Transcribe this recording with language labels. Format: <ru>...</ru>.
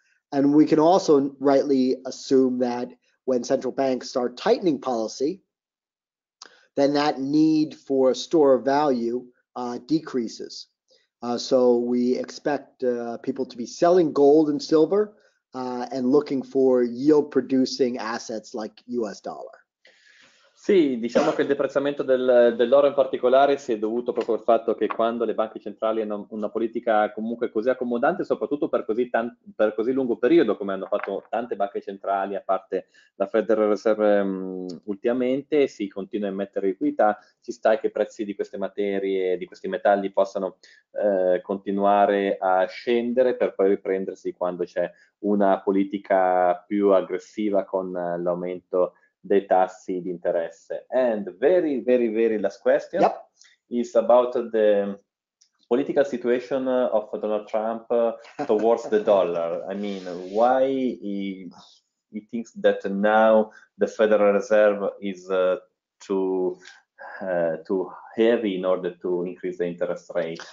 <en>And we can also rightly assume that when central banks start tightening policy, then that need for a store of value decreases. So we expect people to be selling gold and silver and looking for yield-producing assets like US dollar.</en> <it>Sì, diciamo che il deprezzamento dell'oro in particolare si è dovuto proprio al fatto che quando le banche centrali hanno una politica comunque così accomodante, soprattutto per così lungo periodo, come hanno fatto tante banche centrali, a parte la Federal Reserve ultimamente, si continua a emettere liquidità, ci sta che i prezzi di queste materie, di questi metalli possano continuare a scendere per poi riprendersi quando c'è una politica più aggressiva con l'aumento dei tassi di interesse.</it> <en>And very last question is about the political situation of Donald Trump towards the dollar. I mean, why he thinks that now the Federal Reserve is too heavy in order to increase the interest rate?</en>